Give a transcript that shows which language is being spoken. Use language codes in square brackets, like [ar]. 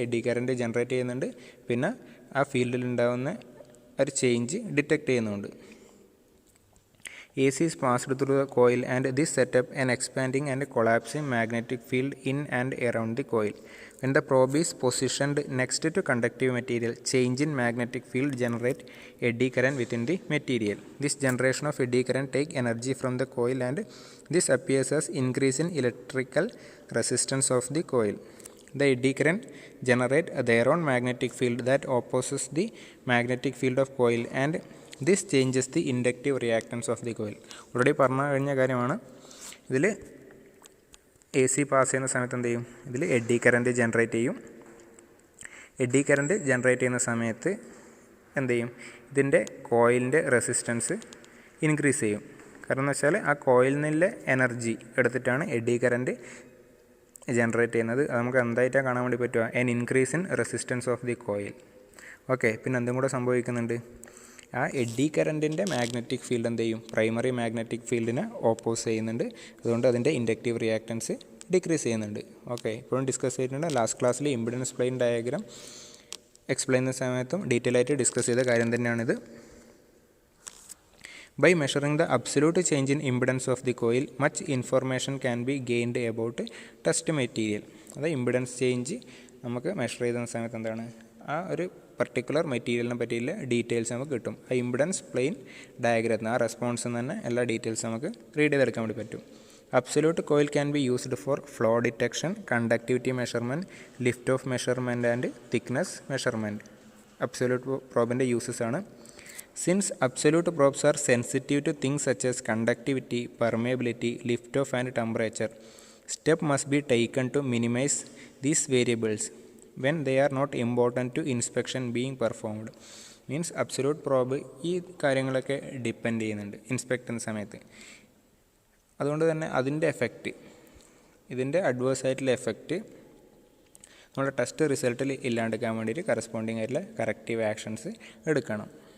[ml] Eddy current generate ചെയ്യുന്നുണ്ട്, പിന്നെ ആ ഫീൽഡിൽ ഉണ്ടാകുന്ന ഒരു ചേഞ്ച് ഡിറ്റക്റ്റ് ചെയ്യുന്നുണ്ട്. [en] AC is passed through the coil and this set up an expanding and collapsing magnetic field in and around the coil. When the probe is positioned next to conductive material, change in magnetic field generate eddy current within the material. This generation of eddy current take energy from the coil and this appears as increase in electrical resistance of the coil. The eddy current generate their own magnetic field that opposes the magnetic field of coil and this changes the inductive reactance of the coil. [ml] Already പറഞ്ഞു കഴിഞ്ഞ കാര്യമാണ്. ഇതിൽ AC pass ചെയ്യുന്ന സമയത്ത് എന്ത് ചെയ്യും? ഇതിൽ eddy current generate ചെയ്യും. എഡ്ഡി കറൻറ്റ് ജനറേറ്റ് ചെയ്യുന്ന സമയത്ത് എന്ത് ചെയ്യും? ഇതിൻ്റെ കോയിലിൻ്റെ റെസിസ്റ്റൻസ് ഇൻക്രീസ് ചെയ്യും. കാരണം എന്ന് വെച്ചാൽ ആ കോയിലിൽ നിന്നുള്ള എനർജി എടുത്തിട്ടാണ് എഡ്ഡി കറൻറ്റ് ജനറേറ്റ് ചെയ്യുന്നത്. അത് നമുക്ക് എന്തായിട്ടാണ് കാണാൻ വേണ്ടി പറ്റുക? [en] An increase in resistance of the coil. [ml] Okay, പിന്നെ എന്തും കൂടെ സംഭവിക്കുന്നുണ്ട്. ആ എഡ്ഡി കറൻറ്റിൻ്റെ മാഗ്നറ്റിക് ഫീൽഡ് എന്ത് ചെയ്യും? പ്രൈമറി മാഗ്നറ്റിക് ഫീൽഡിനെ ഓപ്പോസ് ചെയ്യുന്നുണ്ട്. അതുകൊണ്ട് അതിൻ്റെ ഇൻഡക്റ്റീവ് റിയാക്റ്റൻസ് ഡിക്രീസ് ചെയ്യുന്നുണ്ട്. ഓക്കെ, ഇപ്പോഴും ഡിസ്കസ് ചെയ്തിട്ടുണ്ട്. ലാസ്റ്റ് ക്ലാസ്സിൽ ഇമ്പിഡൻസ് പ്ലെയിൻ ഡയഗ്രാം എക്സ്പ്ലെയിൻ ചെയ്യുന്ന സമയത്തും ഡീറ്റെയിൽ ആയിട്ട് ഡിസ്കസ് ചെയ്ത കാര്യം തന്നെയാണിത്. [en] By measuring the absolute change in impedance of the coil, much information can be gained about test material. [ml] അത് ഇമ്പിഡൻസ് ചേഞ്ച് നമുക്ക് മെഷർ ചെയ്യുന്ന സമയത്ത് എന്താണ്? ആ ഒരു പർട്ടിക്കുലർ മെറ്റീരിയലിനെ പറ്റിയുള്ള ഡീറ്റെയിൽസ് നമുക്ക് കിട്ടും. ആ ഇമ്പിഡൻസ് പ്ലെയിൻ ഡയഗ്രത്തിൽ ആ റെസ്പോൺസിൽ നിന്ന് തന്നെ എല്ലാ ഡീറ്റെയിൽസ് നമുക്ക് റീഡ് ചെയ്തെടുക്കാൻ വേണ്ടി പറ്റും. [en] Absolute coil can be used for flow detection, conductivity measurement, lift off measurement and thickness measurement. [ml] Absolute പ്രോബിൻ്റെ uses ആണ്. [en] Since absolute probes are sensitive to things such as conductivity, permeability, lift-off and temperature, step must be taken to minimize these variables when they are not important to inspection being performed. [ml] Means absolute probe ഈ കാര്യങ്ങളൊക്കെ depend ചെയ്യുന്നുണ്ട് inspect ചെയ്യുന്ന സമയത്ത്. അതുകൊണ്ട് തന്നെ അതിൻ്റെ effect, ഇതിൻ്റെ adverse ആയിട്ടുള്ള എഫക്റ്റ് നമ്മുടെ ടെസ്റ്റ് റിസൾട്ടിൽ ഇല്ലാണ്ടിരിക്കാൻ വേണ്ടിയിട്ട് കറസ്പോണ്ടിങ് ആയിട്ടുള്ള കറക്റ്റീവ് ആക്ഷൻസ് എടുക്കണം.